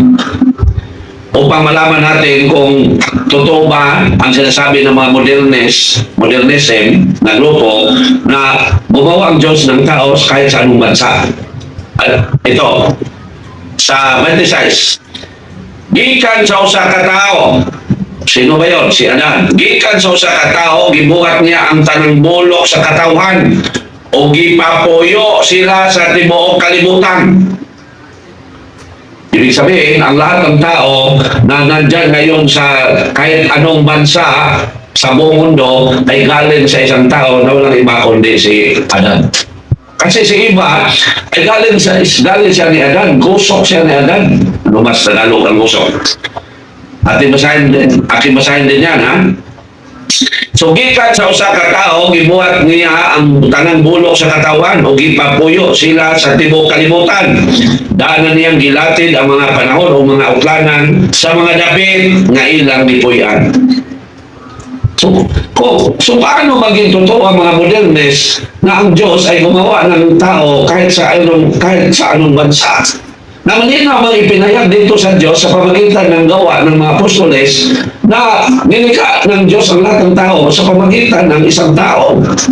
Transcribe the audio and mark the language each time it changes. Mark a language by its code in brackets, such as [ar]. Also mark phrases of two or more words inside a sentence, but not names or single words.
[tl] Upang malaman natin kung totoo ba ang sinasabi ng mga modernism na grupo na gumawa ang Diyos ng tao kahit sa anong bansa. [ceb] Ito, sa 26, gikan sa usa ka tao. [tl] Sino ba yun? Si Adan. [ceb] Gikan sa usa ka tao, gibuhat niya ang tanang bulok sa katawhan o gipapuyo sila sa tibuok kalibutan. [tl] Ibig sabihin, ang lahat ng tao na nandyan ngayon sa kahit anong bansa sa buong mundo ay galing sa isang tao na walang iba kundi si Adan. Kasi si iba ay galing siya ni Adan, gusok siya ni Adan. Ano mas Tagalog ang gusok? Aking basahin din yan, ha? So, [ceb] gikan sa usa ka tao, gibuhat niya ang tanang bulok sa katawan o gipapuyo sila sa tibuok kalibutan. Daanan niyang gilatid ang mga panahon o mga utlanan sa mga dapit nga ilang nipuy-an. [tl] So paano maging totoo ang mga modernis na ang Diyos ay gumawa ng tao kahit sa anong bansa? Na malinaw mga ipinahayag dito sa Diyos sa pamagitan ng gawa ng mga apostoles na nilikha ng Diyos ang lahat ng tao sa pamagitan ng isang tao.